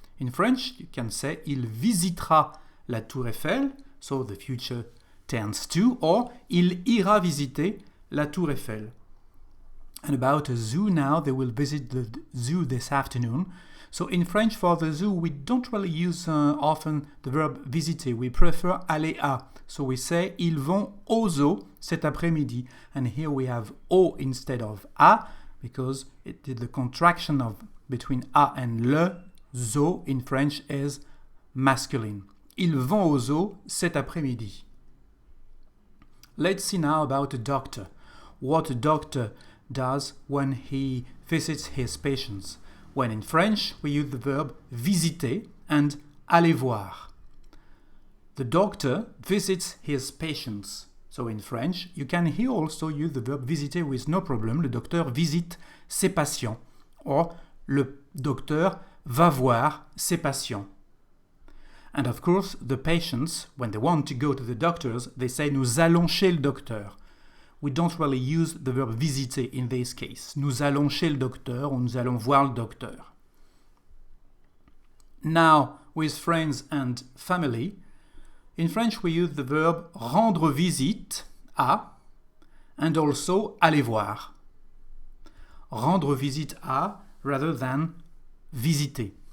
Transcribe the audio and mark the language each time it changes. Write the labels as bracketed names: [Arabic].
[English] In French, you can say [French] il visitera la Tour Eiffel, [English] so the future tense to, or [French] il ira visiter la Tour Eiffel. [English] And about a zoo now, they will visit the zoo this afternoon. So in French, for the zoo, we don't really use often the verb visiter. We prefer [French] aller à. [English] So we say [French] ils vont au zoo cet après-midi. [English] And here we have au instead of à, because it did the contraction of between a and le. Zoo in French is masculine. [French] Ils vont au zoo cet après-midi. [English] Let's see now about a doctor. What a doctor does when he visits his patients. When in French, we use the verb visiter and [French] aller voir. [English] The doctor visits his patients. So in French, you can here also use the verb visiter with no problem. [French] Le docteur visite ses patients. [English] Or, [French] le docteur va voir ses patients. [English] And of course, the patients, when they want to go to the doctors, they say [French] nous allons chez le docteur. [English] We don't really use the verb visiter in this case. [French] Nous allons chez le docteur ou nous allons voir le docteur. [English] Now, with friends and family, in French we use the verb [French] rendre visite à [English] and also [French] aller voir. Rendre visite à [English] rather than [French] visiter.